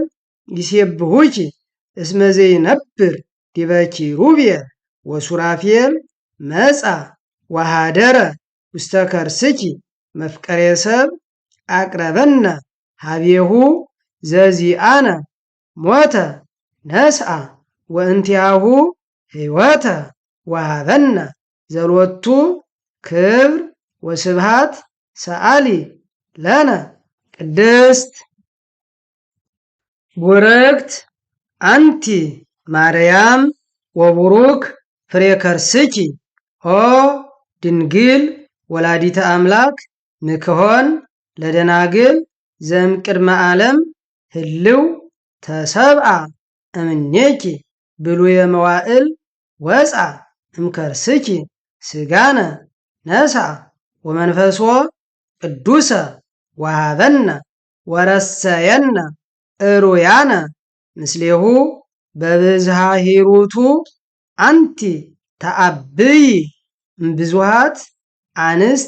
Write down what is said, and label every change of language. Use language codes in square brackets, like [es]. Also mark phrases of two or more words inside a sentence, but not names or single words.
[gez] ይሴብሑኪ እስመ ዘይነብር ዲበ ኪሩቤል ወሱራፌል መጻ ወሃደረ ውስተ ከርስኪ መፍቀሬ ሰብ አቅረበነ ሀቤሁ ዘዚአነ ሞተ ነስአ ወእንቲአሁ ሕይወተ ወሃበነ ዘሎቱ ክብር ወስብሃት ሰአሊ ለነ ቅድስት ቡርክት አንቲ ማርያም ወቡሩክ ፍሬ ከርስኪ። ኦ ድንግል ወላዲተ አምላክ ንክሆን ለደናግል ዘእምቅድመ ዓለም ህልው ተሰብአ እምኔኪ ብሉየ መዋዕል ወፃ እምከርስኪ ስጋነ ነስአ ወመንፈሶ ቅዱሰ ወሃበነ ወረሰየነ እሩያነ ምስሌሁ በብዝሃ ሂሩቱ አንቲ ተአብይ እምብዙሃት አንስት